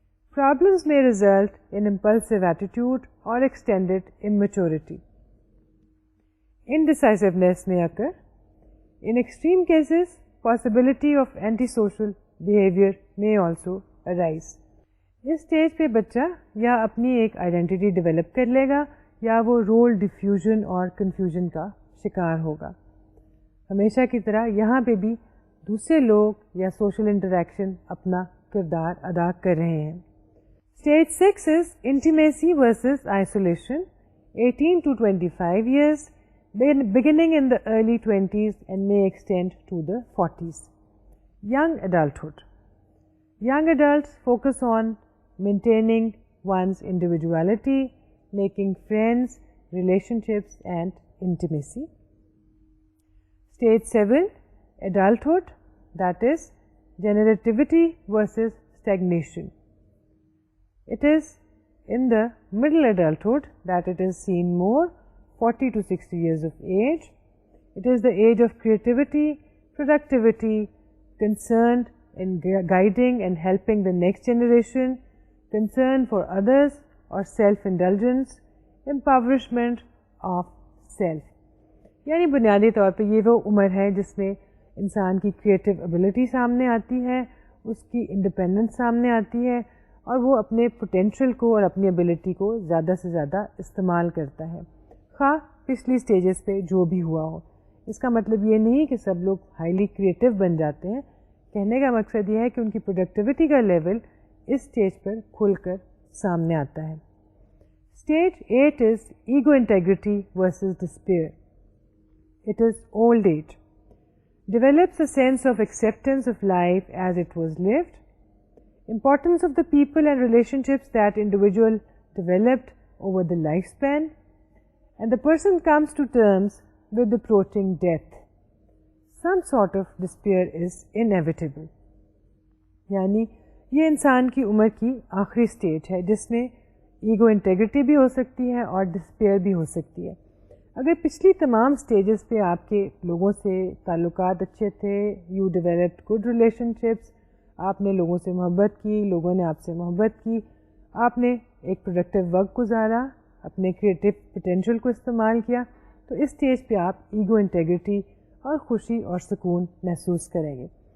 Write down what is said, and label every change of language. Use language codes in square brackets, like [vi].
[en] Problems may result in impulsive attitude or extended immaturity. Indecisiveness may occur. In extreme cases, possibility of antisocial behavior may also arise. [ur] اس stage پہ بچہ یا اپنی ایک identity develop کر لے گا یا وہ رول ڈیفیوژن اور کنفیوژن کا شکار ہوگا. ہمیشہ کی طرح یہاں پہ بھی دوسرے لوگ یا سوشل انٹریکشن اپنا کردار ادا کر رہے ہیں. [en] Stage 6 is intimacy versus isolation. 18 to 25 years, beginning in the early 20s and may extend to the 40s. Young adulthood. Young adults focus on maintaining one's individuality, making friends, relationships and intimacy. Stage 7, adulthood, that is generativity versus stagnation. It is in the middle adulthood that it is seen more, 40 to 60 years of age. It is the age of creativity, productivity, concerned in guiding and helping the next generation, concern for others or self-indulgence, impoverishment of self. [ur] یعنی بنیادی طور پہ یہ وہ عمر ہے جس میں انسان کی کریٹو ابیلٹی سامنے آتی ہے, اس کی انڈیپینڈنس سامنے آتی ہے اور وہ اپنے پوٹینشیل کو اور اپنی ابیلٹی کو زیادہ سے زیادہ استعمال کرتا ہے, خواہ پچھلی سٹیجز پہ جو بھی ہوا ہو. اس کا مطلب یہ نہیں کہ سب لوگ ہائیلی کریٹو بن جاتے ہیں. کہنے کا مقصد یہ ہے کہ ان کی پروڈکٹیوٹی کا لیول اس اسٹیج پر کھل کر سامنے آتا ہے. [en] Stage 8 is ego integrity versus despair. It is old age. Develops a sense of acceptance of life as it was lived. Importance of the people and relationships that individual developed over the life span. And the person comes to terms with approaching death. Some sort of despair is inevitable. [ur] یعنی یہ انسان کی عمر کی آخری stage ہے جس میں ego integrity بھی ہو سکتی ہے اور ڈسپیئر بھی ہو سکتی ہے. اگر پچھلی تمام سٹیجز پہ آپ کے لوگوں سے تعلقات اچھے تھے, [en] you developed good relationships, [ur] آپ نے لوگوں سے محبت کی, لوگوں نے آپ سے محبت کی, آپ نے ایک پروڈکٹیو وقت گزارا, اپنے کریٹو پوٹینشیل کو استعمال کیا, تو اس سٹیج پہ آپ ایگو انٹیگریٹی اور خوشی اور سکون محسوس کریں گے.